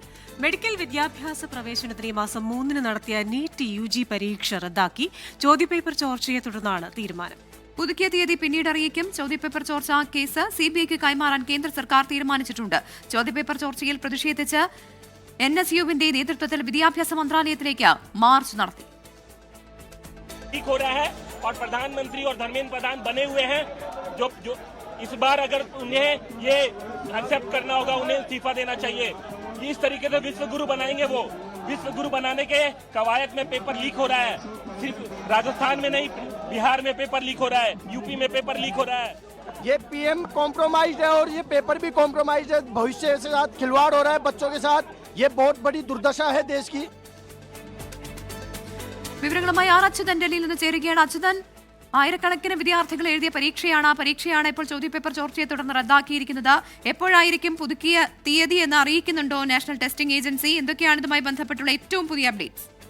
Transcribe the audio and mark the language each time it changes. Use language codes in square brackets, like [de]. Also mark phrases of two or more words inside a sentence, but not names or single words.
[ml] മെഡിക്കൽ വിദ്യാഭ്യാസ പ്രവേശനത്തിന് ഈ മാസം 3 നടത്തിയ നീറ്റ് UG പരീക്ഷ റദ്ദാക്കി. ചോദ്യപേപ്പർ ചോർച്ചയെ തുടർന്നാണ് തീരുമാനം. പുതുക്കിയ തീയതി പിന്നീട് അറിയിക്കും. ചോദ്യപേപ്പർ ചോർച്ച കേസ് CBIക്ക് കൈമാറാൻ കേന്ദ്ര സർക്കാർ തീരുമാനിച്ചിട്ടുണ്ട്. ചോദ്യപേപ്പർ ചോർച്ചയിൽ പ്രതിഷേധിച്ച് NSUവിന്റെ നേതൃത്വത്തിൽ വിദ്യാഭ്യാസ മന്ത്രാലയത്തിലേക്ക് മാർച്ച് നടത്തി. [hi] और प्रधानमंत्री और धर्मेंद्र प्रधान बने हुए हैं जो इस बार अगर उन्हें ये एक्सेप्ट करना होगा, उन्हें इस्तीफा देना चाहिए. इस तरीके से विश्व गुरु बनाएंगे. वो विश्व गुरु बनाने के कवायद में [en] paper leak [hi] हो रहा है. सिर्फ राजस्थान में नहीं, बिहार में [en] paper leak [hi] हो रहा है, यूपी में [en] paper leak [hi] हो रहा है. ये PM कॉम्प्रोमाइज है और ये पेपर भी कॉम्प्रोमाइज है. भविष्य के साथ खिलवाड़ हो रहा है बच्चों के साथ. ये बहुत बड़ी दुर्दशा है देश की. [ml] വിവരങ്ങളുമായി അച്യുതൻ ഡൽഹിയിൽ നിന്ന് ചേരുകയാണ്. അച്യുതൻ, ആയിരക്കണക്കിന് വിദ്യാർത്ഥികൾ എഴുതിയ പരീക്ഷയാണ് ഇപ്പോൾ ചോദ്യപേപ്പർ ചോർച്ചയെ തുടർന്ന് റദ്ദാക്കിയിരിക്കുന്നത്. എപ്പോഴായിരിക്കും പുതുക്കിയ തീയതി എന്ന് അറിയിക്കുന്നുണ്ടോ നാഷണൽ ടെസ്റ്റിംഗ് ഏജൻസി? എന്തൊക്കെയാണ് ഇതുമായി ബന്ധപ്പെട്ടുള്ള ഏറ്റവും പുതിയ അപ്ഡേറ്റ്സ്?